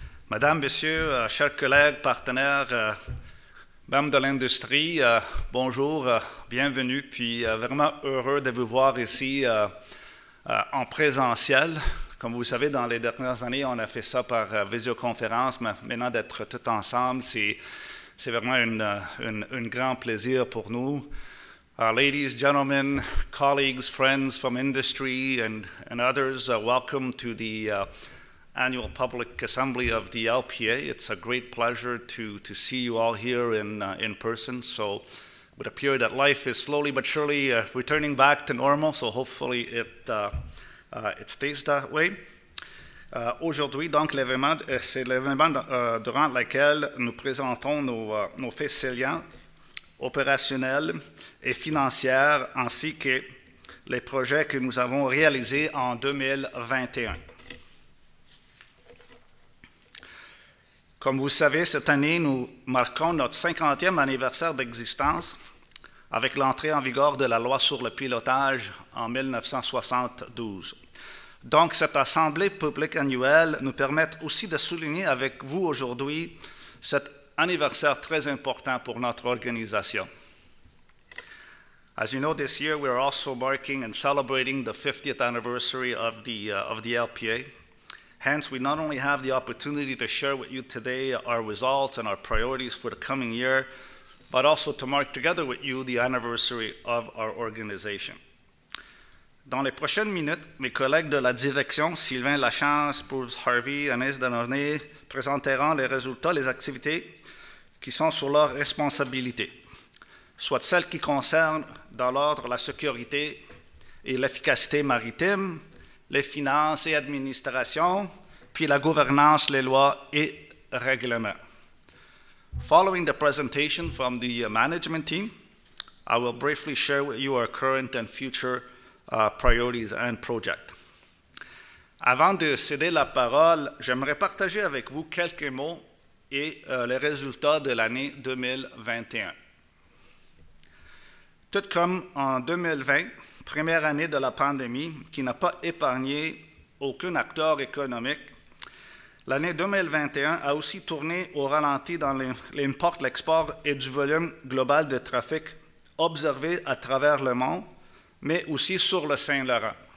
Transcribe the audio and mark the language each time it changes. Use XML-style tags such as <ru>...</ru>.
<fr>Madame, Messieurs, chers collègues, partenaires, membres de l'industrie, bonjour, bienvenue, puis vraiment heureux de vous voir ici en présentiel. Comme vous le savez, dans les dernières années, on a fait ça par visioconférence, mais maintenant d'être tout ensemble, c'est vraiment un grand plaisir pour nous.</fr> <en>Ladies, gentlemen, colleagues, friends from industry and others, welcome to the annual public assembly of the LPA. It's a great pleasure to see you all here in person. So it would appear that life is slowly but surely returning back to normal, so hopefully it stays that way.</en> <fr>Aujourd'hui, donc, c'est l'événement durant lequel nous présentons nos faits salients, opérationnels et financiers, ainsi que les projets que nous avons réalisés en 2021. Comme vous savez, cette année, nous marquons notre 50e anniversaire d'existence avec l'entrée en vigueur de la loi sur le pilotage en 1972. Donc, cette assemblée publique annuelle nous permet aussi de souligner avec vous aujourd'hui cet anniversaire très important pour notre organisation.</fr> <en>As you know, this year we are also marking and celebrating the 50th anniversary of the LPA. Hence, we not only have the opportunity to share with you today our results and our priorities for the coming year, but also to mark together with you the anniversary of our organization.</en> <fr>Dans les prochaines minutes, mes collègues de la direction, Sylvain Lachance, Bruce Harvey, Agnès Denonné, présenteront les résultats, les activités qui sont sous leur responsabilité, soit celles qui concernent dans l'ordre la sécurité et l'efficacité maritime, les finances et administration, puis la gouvernance, les lois et règlements.</fr> <en>Following the presentation from the management team, I will briefly share with you our current and future priorities and projects.</en> <fr>Avant de céder la parole, j'aimerais partager avec vous quelques mots et les résultats de l'année 2021. Tout comme en 2020, première année de la pandémie qui n'a pas épargné aucun acteur économique, l'année 2021 a aussi tourné au ralenti dans l'import, l'export et du volume global de trafic observé à travers le monde, mais aussi sur le Saint-Laurent.</fr>